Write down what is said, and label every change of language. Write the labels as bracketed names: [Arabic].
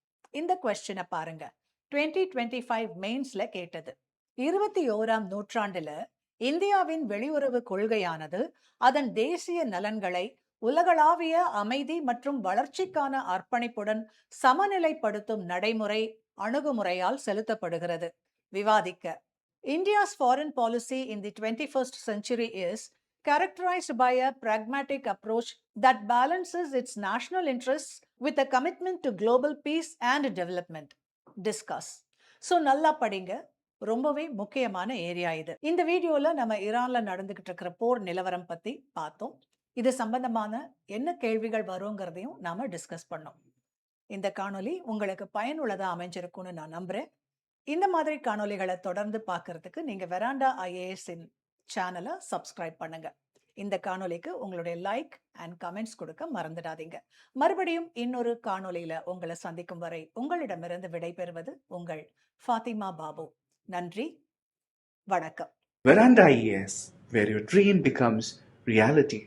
[Tamil] இந்த கொஸ்டினை பாருங்க. 2025 மெயின்ஸ்ல கேட்டது. 21ஆம் நூற்றாண்டுல இந்தியாவின் வெளியுறவு கொள்கையானது அதன் தேசிய நலன்களை உலகளாவிய அமைதி மற்றும் வளர்ச்சிக்கான அர்ப்பணிப்புடன் சமநிலைப்படுத்தும் நடைமுறை அணுகுமுறையால் செலுத்தப்படுகிறது. விவாதிக்க. [English] India's foreign policy in the 21st century is characterized by a pragmatic approach that balances its national interests with a commitment to global peace and development. Discuss. [Tamil] So நல்லா படிங்க, ரொம்பவே முக்கியமான ஏரியா இது. இந்த வீடியோல நம்ம ஈரான்ல நடந்துகிட்டு இருக்கிற போர் நிலவரம் பத்தி பார்த்தோம். இது சம்பந்தமான என்ன கேள்விகள் வருங்கிறதையும் நாம டிஸ்கஸ் பண்ணோம். இந்த காணொளி உங்களுக்கு பயனுள்ளதா அமைஞ்சிருக்கும்னு நான் நம்புறேன். இந்த மாதிரி காணொளிகளை தொடர்ந்து பார்க்கறதுக்கு நீங்க வெராண்டா ஐஏஎஸ் சேனலை சப்ஸ்கிரைப் பண்ணுங்க. இந்த காணொளிக்கு உங்களுடைய லைக் அண்ட் கமெண்ட்ஸ் கொடுக்க மறந்துடாதீங்க. மறுபடியும் இன்னொரு காணொளியில உங்களை சந்திக்கும் வரை உங்களிடமிருந்து விடைபெறுவது உங்கள் ஃபாத்திமா பாபு. நன்றி, வணக்கம். [English] Veranda IAS, where your dream becomes reality.